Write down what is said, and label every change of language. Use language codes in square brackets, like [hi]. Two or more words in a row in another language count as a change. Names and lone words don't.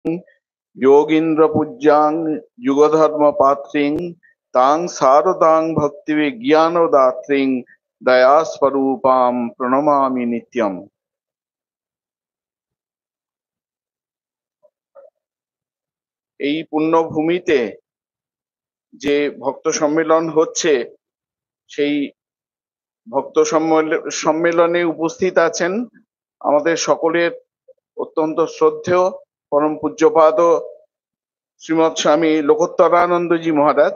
[sa] योगीन्द्र पूज्यां युगधर्म पात्रीं तां शारदां भक्ति विज्ञानदात्रीं दयास्वरूपां प्रणमामि नित्यम्। [bn] এই পুণ্যভূমিতে যে ভক্ত সম্মেলন হচ্ছে, সেই ভক্ত সম্মেলনে উপস্থিত আছেন আমাদের সকলের অত্যন্ত শ্রদ্ধেয় পরম পূজ্যপাদ শ্রীমৎ স্বামী লোকোত্তরানন্দজি মহারাজ।